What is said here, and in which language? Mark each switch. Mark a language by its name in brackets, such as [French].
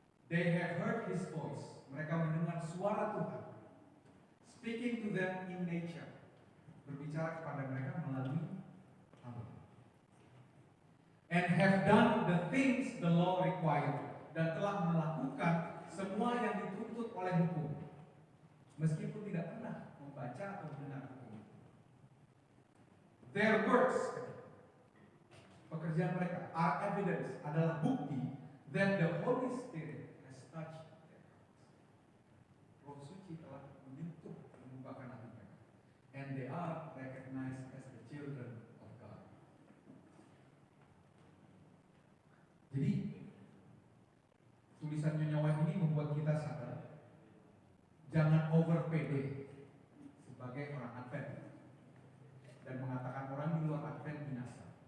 [English] They have heard His voice. [Indonesian] Mereka mendengar suara Tuhan. [English] Speaking to them in nature. [Indonesian] Berbicara kepada mereka melalui alam. [English] And have done the things the law required. [Indonesian] Dan telah melakukan semua yang dituntut oleh hukum. Meskipun tidak pernah membaca atau mendengar hukum. [English] Their works, [Indonesian] pekerjaan mereka, [English] are evidence, [Indonesian] adalah bukti [English] that the Holy Spirit has touched their hearts. [Indonesian] Roh suci telah menyentuh, membukakan hati mereka. [English] And they are recognized as the children of God. [Indonesian] Jadi, tulisan Nyonya ini membuat kita sadar, jangan over pede sebagai orang Advent dan mengatakan orang di luar Advent binasa.